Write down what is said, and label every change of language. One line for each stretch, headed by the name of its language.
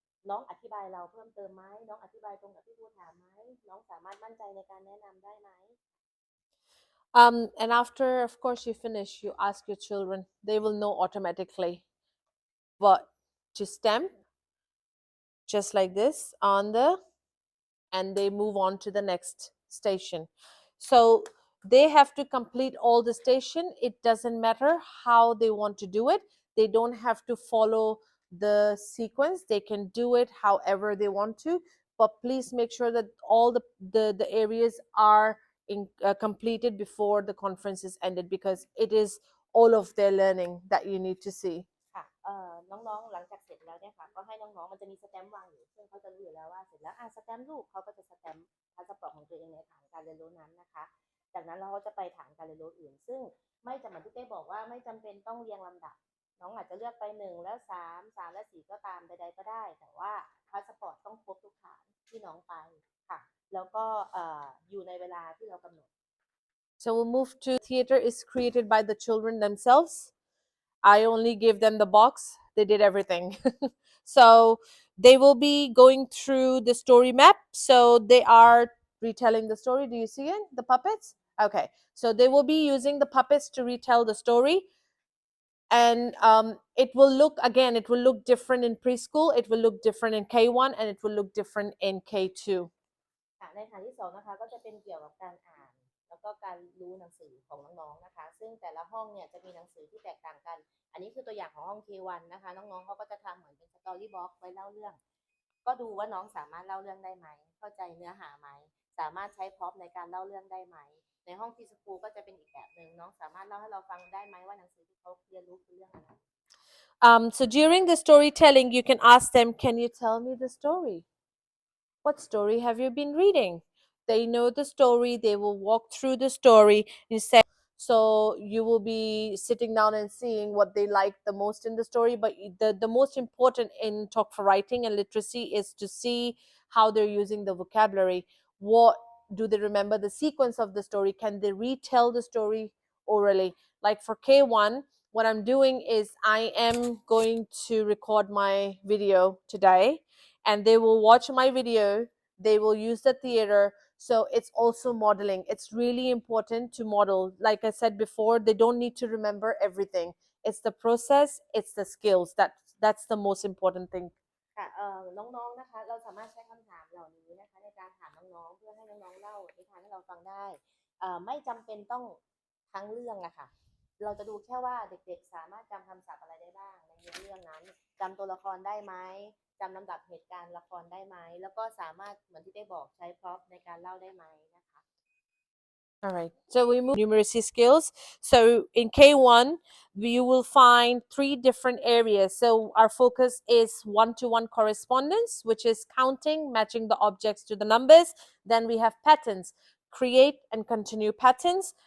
Thai: น้องอธิบายเราเพิ่มเติมไหมน้องอธิบายตรงกับที่ครูถามไหมน้องสามารถมั่นใจในการแนะนำได้ไหม
English: and after, of course, you finish, you ask your children, they will know automatically what to stamp, just like this on the, and they move on to the next station. So they have to complete all the station. It doesn't matter how they want to do it. They don't have to follow the sequence. They can do it however they want to, but please make sure that all the areas are completed before the conference is ended, because it is all of their learning that you need to see.
Thai: ค่ะน้องๆหลังจากเสร็จแล้วเนี่ยค่ะก็ให้น้องๆมันจะมีสแตมป์วางอยู่ซึ่งเขาจะรู้อยู่แล้วว่าเสร็จแล้วสแตมป์ลูกเขาก็จะสแตมป์พาสปอร์ตของตัวเองในฐานการเรียนรู้นั้นนะคะจากนั้นเราก็จะไปฐานการเรียนรู้อื่นซึ่งไม่จำเป็นที่เต้บอกว่าไม่จำเป็นต้องเรียงลำดับน้องอาจจะเลือกไป1แล้ว3และ4ก็ตามใดๆก็ได้แต่ว่าพาสปอร์ตต้องครบทุกฐานที่น้องไปค่ะแล้วก็อยู่ในเวลาที่เรากำหนด
English: So we'll move to theater is created by the children themselves. I only gave them the box. They did everything. So they will be going through the story map. So they are retelling the story. Do you see it? The puppets? Okay. So they will be using the puppets to retell the story. And it will look, again, it will look different in preschool. It will look different in K1, and it will look different in K2.
Thai: ค่ะในฐานที่2นะคะก็จะเป็นเกี่ยวกับการอ่านแล้วก็การรู้หนังสือของน้องๆนะคะซึ่งแต่ละห้องเนี่ยจะมีหนังสือที่แตกต่างกันอันนี้คือตัวอย่างของห้อง K1 นะคะน้องๆเขาก็จะทำเหมือนเป็นสตอรี่บ็อกซ์ไว้เล่าเรื่องก็ดูว่าน้องสามารถเล่าเรื่องได้ไหมเข้าใจเนื้อหาไหมสามารถใช้พร็อพในการเล่าเรื่องได้ไหมในห้องพีสคูลก็จะเป็นอีกแบบหนึ่งน้องสามารถเล่าให้เราฟังได้ไหมว่าหนังสือที่เขาเรียนรู้คือเรื่องอะไร
English: So during the storytelling, you can ask them, can you tell me the story? What story have you been reading? They know the story, they will walk through the story instead. So you will be sitting down and seeing what they like the most in the story. But the most important in talk for writing and literacy is to see how they're using the vocabulary. What do they remember the sequence of the story? Can they retell the story orally? Like for K1, what I'm doing is I am going to record my video today, and they will watch my video, they will use the theater. So it's also modeling. It's really important to model. Like I said before, they don't need to remember everything. It's the process, it's the skills. That's the most important thing.
Thai: ค่ะน้องๆนะคะเราสามารถใช้คำถามเหล่านี้นะคะในการถามน้องๆเพื่อให้น้องๆเล่านิทานให้เราฟังได้ไม่จำเป็นต้องทั้งเรื่องอะค่ะเราจะดูแค่ว่าเด็กๆสามารถจำคำศัพท์อะไรได้บ้างในเรื่องนั้นจำตัวละครได้ไหมจำลำดับเหตุการณ์ละครได้ไหมแล้วก็สามารถเหมือนที่ได้บอกใช้พร็อพในการเล่าได้ไหมนะคะ
English: All right, so we move numeracy skills. So in K1, you will find 3 different areas. So our focus is one-to-one correspondence, which is counting, matching the objects to the numbers. Then we have patterns, create and continue patterns.